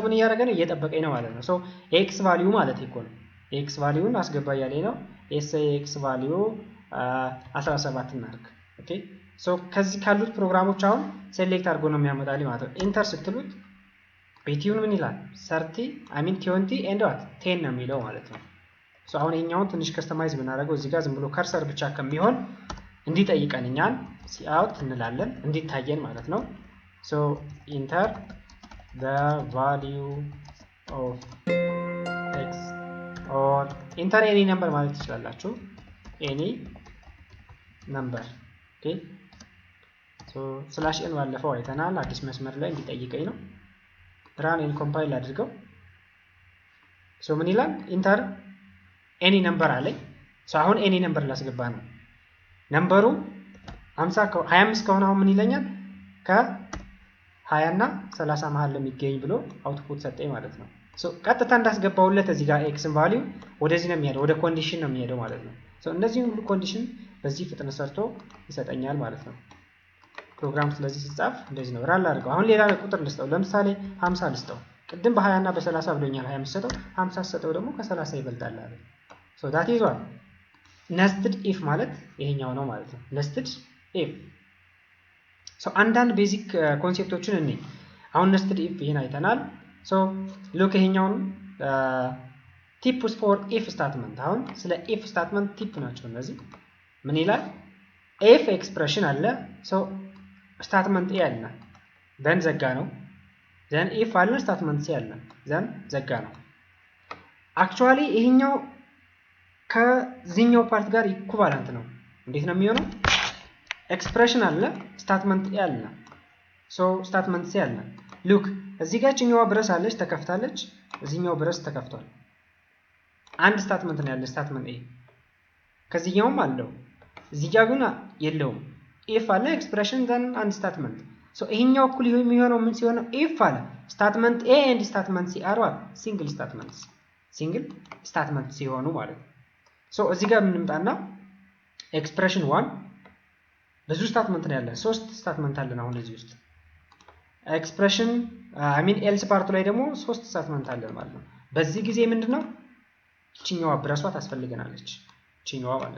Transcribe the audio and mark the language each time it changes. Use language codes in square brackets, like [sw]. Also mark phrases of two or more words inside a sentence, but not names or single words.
[am] ምን እያደረገ ነው እየጠበቀኝ ነው ማለት ነው [en] x value [am] ማለት ይኮ ነው ኤክስ ቫልዩን አስገባ ያለኝ ነው [en] x value [am] 17 እናርግ ኦኬ ከዚህ ካሉት ፕሮግራሞች አሁን ሴሌክት አድርጎ ነው የሚያመጣልኝ ማለት ነው ኢንተር ስትሉት ቤቲውን ምን ይላል 30 20 [en] and what [am] 10 ነው የሚለው ማለት ነው አሁን ይሄኛውን ትንሽ ከስተማይዝ ብናደርገው እዚህ ጋር ዝም ብሎ ከርሰር ብቻ ከሚሆን እንዲጠይቀንኛል cout እንላለን እንዲታየን ማለት ነው [en] enter the value of x or enter any number [am] ማለት ትችላላችሁ [en] any number okay [am] /n ባለፈው አይተናል አዲስ መስመር ላይ እንዲጠይቀኝ ነው [en] run and compile [am] አድርገው ምን ይላል [en] enter any number [am] አለኝ አሁን [en] any number [am] ላስገባ ነው ነምበሩ 25 ከሆነ አሁን ምን ይለኛል ከ20 እና 30 መሃል ለሚገኝ ብሎ አውትፑት ሰጠኝ ማለት ነው ቀጥታ እንዳስገባውለት እዚህ ጋር [en] x value [am] ወደዚህ ነው የሚሄደው ወደ ኮንዲሽን ነው የሚሄደው ማለት ነው እነዚህ ሁሉ ኮንዲሽን በዚህ ፍጥነት ሰርቶ ይሰጠኛል ማለት ነው ፕሮግራም ስለዚህ ሲጻፍ እንደዚህ ነው ራን አድርገው አሁን ሌላ ቁጥር ልስጠው ለምሳሌ 50 ልስጠው ቅድም በ20 እና በ30 ብሎኛል 25 ሰጠው 50 ሰጠው ደግሞ ከ30 ይበልጣል አለ [en] that is one nested if [am] ማለት ይሄኛው ነው ማለት ነው [en] nested if [am] አንዳንድ ቤዚክ ኮንሴፕቶችን እኔ አሁን [en] nested if [am] ይሄን አይተናል look ይሄኛውን [en] tips for if statement [am] አሁን ስለ [en] if statement [am] ቲፕ ናቸው እነዚህ ምን ይላል [en] if expression [am] አለ [en] statement a [am] አለ then ዘጋ ነው [en] then if [am] አለ [en] statement C [am] አለ then ዘጋ ነው actually ይሄኛው ከዚህኛው ፓርት ጋር ኢኩቫለንት ነው እንዴት ነው የሚሆነው ኤክስፕሬሽን አለ [en] statement A [am] አለ [en] so statement C [am] አለ ሉክ እዚህ ጋር ጭኛዋ ብረስ አለች ተከፍታለች እዚህኛው ብረስ ተከፍቷል አንድ ስታትመንት ነው ያለ [en] statement A [am] ከዚህኛውም አለው እዚህ ጋር ግን የለውም if አለ ኤክስፕሬሽን then አንድ ስታትመንት ሶ ይሄኛው እኩል የሚሆነው ምን ሲሆን if አለ [en] statement A and statement C are what single statement [am] ሲሆኑ ማለት ነው ሶ እዚህ ጋር እንምጣና ኤክስፕሬሽን 1 ብዙ ስታትመንት ነው ያለ ሶስት ስታትመንት አለን አሁን እዚህ ውስጥ [en] expression else [am] ፓርቱ ላይ ደግሞ ሶስት ስታትመንት አለን ማለት ነው በዚህ ጊዜ ምንድነው ቺኛዋ ብረሷ ታስፈልገናለች ቺኛዋ ማለት